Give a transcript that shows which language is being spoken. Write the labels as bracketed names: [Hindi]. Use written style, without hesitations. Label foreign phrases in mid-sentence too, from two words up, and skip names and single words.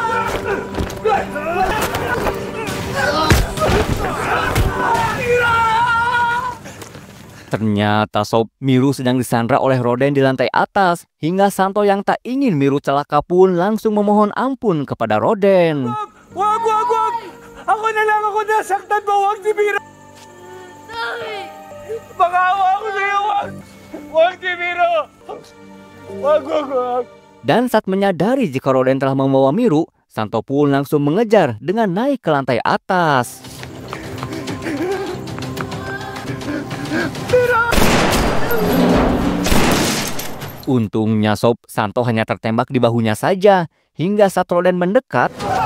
[Indonesian] Ternyata sob, Miru sedang disandra oleh Roden di lantai atas, hingga Santo yang tak ingin Miru celaka pun langsung memohon ampun kepada Roden. [Filipino] Wag! Ako na lang ako nasaktan mo, wag si Miro! Pakawa ako sa'yo, wag! Wag si Miro! Wag! [Indonesian] Dan saat menyadari jika Roden telah membawa Miru, Santo pun langsung mengejar dengan naik ke lantai atas. Untungnya sob, Santo hanya tertembak di bahunya saja, hingga saat Roden mendekat,